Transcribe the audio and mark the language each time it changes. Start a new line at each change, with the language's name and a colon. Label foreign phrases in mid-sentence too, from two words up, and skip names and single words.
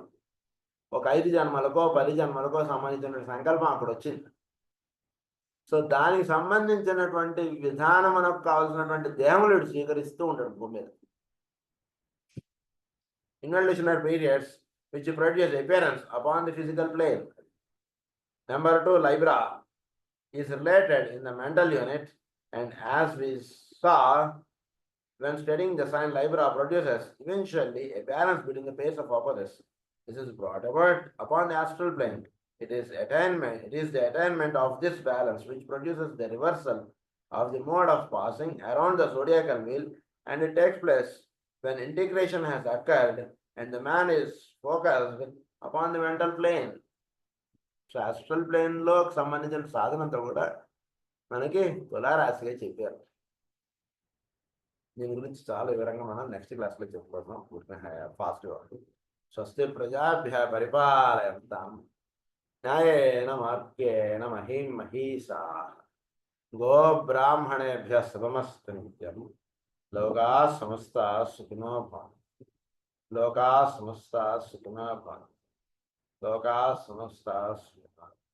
Telugu: ఒక 5 జన్మలకో 10 జన్మలకో సంబంధించిన సంకల్పం అక్కడ వచ్చింది. సో దానికి సంబంధించినటువంటి విధానం మనకు కావాల్సినటువంటి దేహములు స్వీకరిస్తూ ఉంటాడు భూమి మీద.
English: involutionary periods which produce appearance upon the physical plane. నెంబర్ 2, Libra is related in the mental unit, and as we saw when studying the sign, Libra produces eventually a balance between the pace of opposites. This is brought about upon the astral plane. It is the attainment of this balance which produces the reversal of the mode of passing around the zodiacal wheel, and it takes place when integration has occurred and the man is focused upon the mental plane.
Telugu: సో
English: astral plane
Telugu: సంబంధించిన సాధనంతా కూడా మనకి తులారాశిగా చెప్పారు. దీని గురించి చాలా వివరంగా మనం
English: next class
Telugu: చెప్పుకుంటున్నాం.
Sanskrit: ఫాస్ట్గా స్వస్తి ప్రజాభ్య పరిపాలయంతాం న్యాయేన మార్గేణ మహీం మహీషా గోబ్రాహ్మణేభ్య శుభమస్తు నిత్యం. లోకా సమస్తా సుఖినో భవంతు. లోకా సమస్తా సుఖినో భవంతు. లోకా సమస్తా సుఖినో.